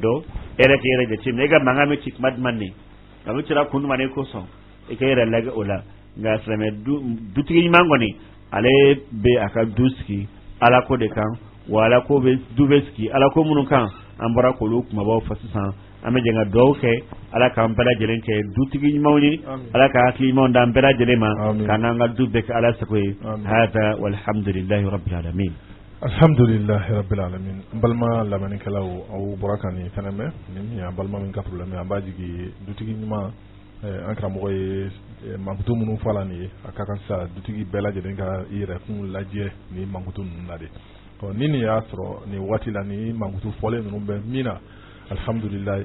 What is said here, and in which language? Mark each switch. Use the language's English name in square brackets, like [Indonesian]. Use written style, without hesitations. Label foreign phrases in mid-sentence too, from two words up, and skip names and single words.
[Bambara] dɔn e yɛrɛ k'i yɛrɛ jateminɛ e ka mankan bɛ ci tuma jumɛn de a bɛ cira kun jumɛn de kosɔn e k'i yɛrɛ lajɛ o la nka silamɛ dutigi ɲuman kɔni ale bɛ a ka du sigi Ala ko de kan wa Ala ko bɛ du bɛ sigi Ala ko minnu kan an bɔra k'olu kumabaw fɔ sisan an bɛ jɛn ka dugawu kɛ Ala k'an bɛɛ lajɛlen kɛ dutigi ɲumanw ye Ala ka hakili ɲumanw d'an bɛɛ lajɛlen ma k'an n'an ka du bɛɛ kɛ Ala sago ye hada [Arabic] والحمد لله رب العالمين. الحمد لله رب العالمين. [Bambara] N balima lamɛnnikɛlaw aw bɔra ka nin fɛnɛ mɛn nin min y'an balima min ka problème an b'a jigin dutigi ɲuman an karamɔgɔ ye mankutu minnu fɔ la nin ye a ka kan sa dutigi bɛɛ lajɛlen ka i yɛrɛkun lajɛ ni mankutu ninnu na de ni nin y'a sɔrɔ nin waati la ni mankutu fɔlen ninnu bɛ min na alhamdulillah e